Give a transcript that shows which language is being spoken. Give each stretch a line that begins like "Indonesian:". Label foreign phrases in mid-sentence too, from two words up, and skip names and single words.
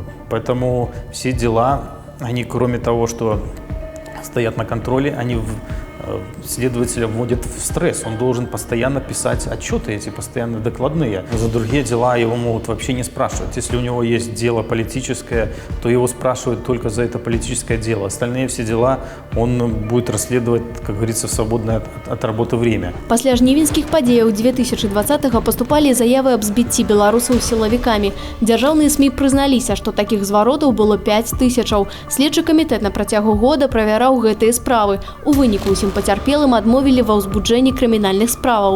Russian: Поэтому все дела, они, кроме того, что стоят на контроле, они следователя вводят в стресс. Он должен постоянно писать отчеты эти, постоянно докладные. За другие дела его могут вообще не спрашивать. Если у него есть дело политическое, то его спрашивают только за это политическое дело. Остальные все дела он будет расследовать, как говорится, в свободное от работы время.
Belarusian: Пасля жнівеньскіх падзеяў 2020-го паступалі заявы аб збіцці беларусаў сілавікамі. Дзяржаўныя СМІ прызналіся, што такіх зваротаў было 5000. Следчы камітэт на працягу года правяраў гэтыя справы. У выніку усім пацярпелым адмовілі ва ўзбуджэнні крымінальных справаў.